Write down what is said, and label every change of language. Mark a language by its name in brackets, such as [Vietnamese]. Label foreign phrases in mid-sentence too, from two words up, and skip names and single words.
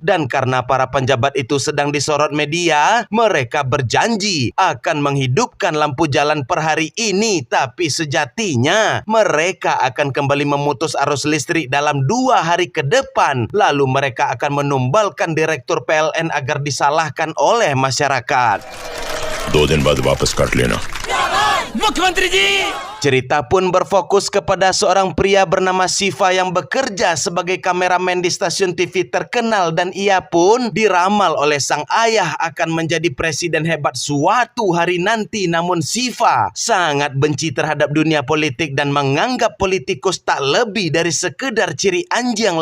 [Indonesian] Dan karena para penjabat itu sedang disorot media, mereka berjanji akan menghidupkan lampu jalan per hari ini, tapi sejatinya mereka akan kembali memutus arus listrik dalam 2 hari ke depan. Lalu mereka akan menumbalkan direktur PLN agar disalahkan oleh masyarakat. [Hindi] 2 दिन बाद वापस काट लेना। मुख्यमंत्री जी! [Indonesian] Cerita pun berfokus kepada seorang pria bernama Siva yang bekerja sebagai kameramen di stasiun TV terkenal, dan ia pun diramal oleh sang ayah akan menjadi presiden hebat suatu hari nanti. Namun Siva sangat benci terhadap dunia politik dan menganggap politikus tak lebih dari sekedar ciri anjing.